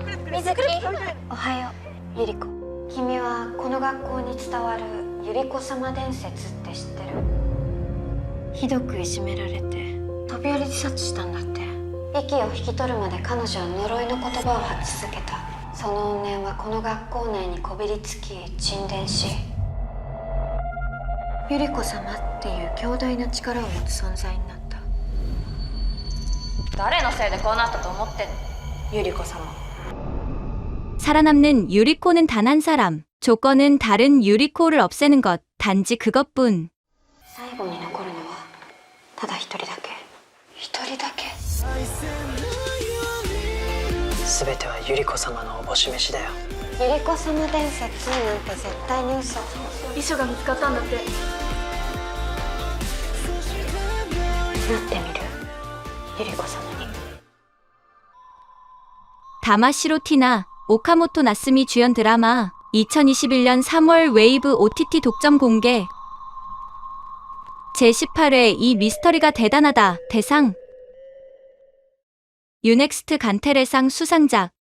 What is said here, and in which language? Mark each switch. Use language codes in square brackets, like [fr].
[ja] 水木おはようゆり子君はこの学校に伝わるゆり子様伝説って知ってるひどくいじめられて飛び降り自殺したんだって息を引き取るまで彼女は呪いの言葉を発し続けたその怨念はこの学校内にこびりつき沈殿しゆり子様っていう強大な力を持つ存在になった誰のせいでこうなったと思ってんのゆり子様 [ko] 살아남는 유리코는 단 한 사람. 조건은 다른 유리코를 없애는 것. 단지 그것뿐. [ja] 最後に残るのはただ一人だけ一人だけ全てはゆり子様のおぼし飯だよゆり子様伝説なんて絶対に嘘遺書が見つかったんだってなってみるゆり子様に [ko] 다마시로 티나 오카모토 나스미 주연 드라마 2021년 3월 웨이브 OTT 독점 공개. 제18회 이 미스터리가 대단하다 대상. 유넥스트 간테레상 수상작.